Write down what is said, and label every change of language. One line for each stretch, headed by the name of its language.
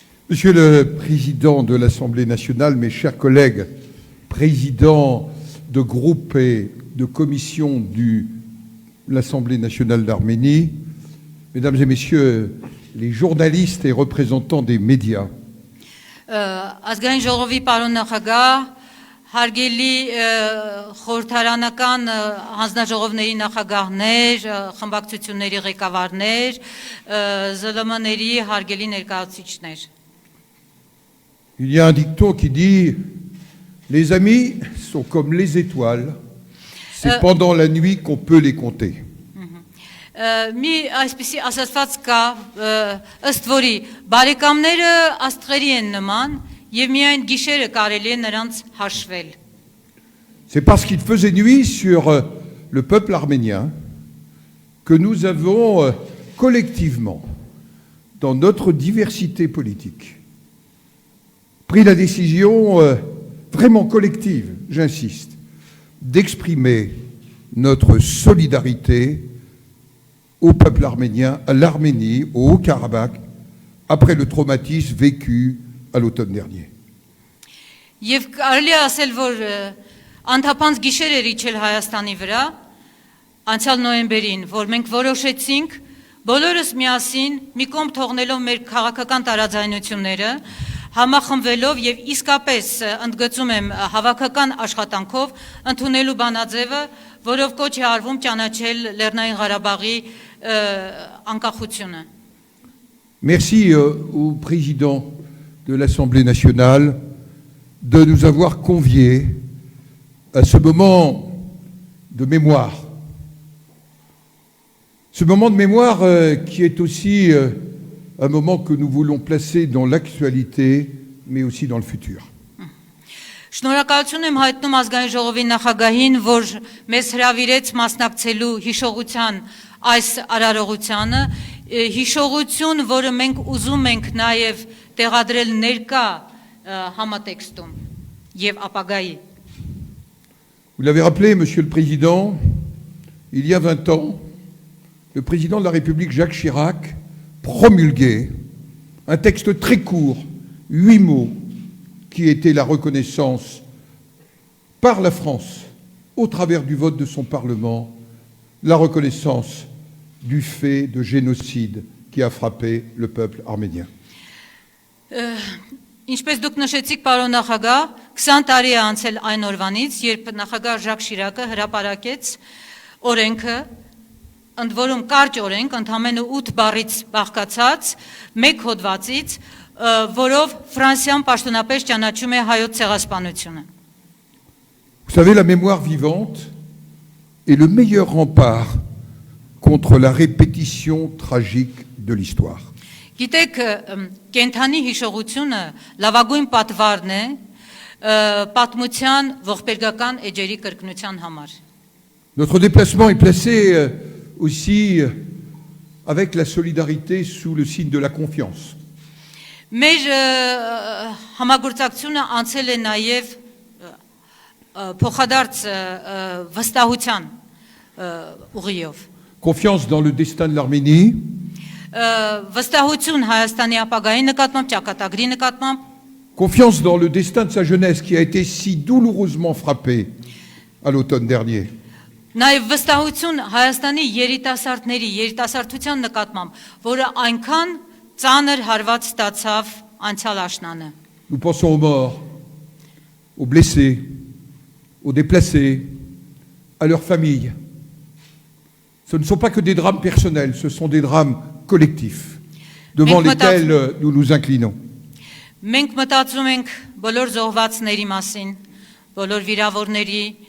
French: Monsieur le Président de l'Assemblée nationale, mes chers collègues, présidents de groupe et de commission de l'Assemblée nationale d'Arménie, Mesdames et Messieurs les journalistes et représentants des médias,
Armenian: Ազգային ժողովի պարոն նախագահ, հարգելի խորհրդարանական հանձնաժողովների նախագահներ, խմբակցությունների ղեկավարներ, ԶԼՄ-ների հարգելի ներկայացուցիչներ։
French: il y a un dicton qui dit « Les amis sont comme les étoiles, c'est pendant la nuit qu'on peut les compter ».
Armenian: Մի այսպիսի ասացված կա, ըստ որի բարեկամները աստղերի են նման եւ միայն գիշերը կարելի է նրանց հաշվել։
French: C'est parce qu'il faisait nuit sur le peuple arménien que nous avons collectivement, dans notre diversité politique, pris la décision vraiment collective, j'insiste, d'exprimer notre solidarité au peuple arménien, à l'Arménie, au Haut-Karabakh, après le traumatisme vécu à l'automne dernier.
Armenian: Եվ կարելի է ասել, որ անթափանց գիշեր էր իջել Հայաստանի վրա, անցյալ նոյեմբերին, որ մենք որոշեցինք բոլորս միասին մի կողմ թողնելով մեր քաղաքական տարաձայնությունները, համախմբվելով եւ իսկապես ընդգծում եմ հավաքական աշխատանքով ընդունելու բանաձևը, որով կոչ է արվում ճանաչել Լեռնային Ղարաբաղի անկախությունը։
French: Merci au président de l'Assemblée nationale de nous avoir conviés à ce moment de mémoire. Ce moment de mémoire qui est aussi un moment que nous voulons placer dans l'actualité, mais aussi dans le futur.
Armenian: Շնորհակալություն եմ հայտնում ազգային ժողովի նախագահին, որ մեզ հրավիրեց մասնակցելու հիշողության այս արարողությանը, հիշողություն, որը մենք ուզում ենք նաև տեղադրել ներկա համատեքստում եւ ապագայի։
French: Vous l'avez rappelé, Monsieur le Président, il y a 20 ans, le président de la République, Jacques Chirac, promulguait un texte très court, 8 mots, qui était la reconnaissance par la France, au travers du vote de son Parlement, la reconnaissance du fait de génocide qui a frappé le peuple arménien.
Armenian: Ինչպես դուք նշեցիք, պարոն նախագահ, 20 տարի է անցել այն օրվանից, երբ նախագահ Ժակ Շիրակը հրապարակեց օրենքը, ընդ որում կարճ օրենք, ընդամենը 8 բառից բաղկացած, մեկ հոդվածից, որով Ֆրանսիան պաշտոնապես ճանաչում է հայոց ցեղասպանությունը։
French: Vous savez, la mémoire vivante est le meilleur rempart contre la répétition tragique de l'histoire.
Armenian: Գիտեք, կենթանի հիշողությունը լավագույն պատվարն է պատմության ողբերգական էջերի կրկնության համար։
French: Notre déplacement est placé aussi avec la solidarité sous le signe de la confiance.
Armenian: Մեր համագործակցությունը անցել է նաև փոխադարձ վստահության ուղիով։
French: Confiance dans le destin de l'Arménie,
Armenian: վստահություն Հայաստանի ապագայի նկատմամբ, ճակատագրի նկատմամբ,
French: confiance dans le destin de sa jeunesse qui a été si douloureusement frappée à l'automne dernier.
Armenian: Նաև վստահություն Հայաստանի երիտասարդության նկատմամբ, որը այնքան ծանր հարված ստացավ անցյալ աշնանը։
French: Nous pensons aux morts, aux blessés, aux déplacés, à leurs familles. Ce ne sont pas que des drames personnels, ce sont des drames collectifs devant lesquels nous nous inclinons.
Armenian: Մենք մտածում ենք բոլոր զոհվածների մասին, բոլոր վիրավորների,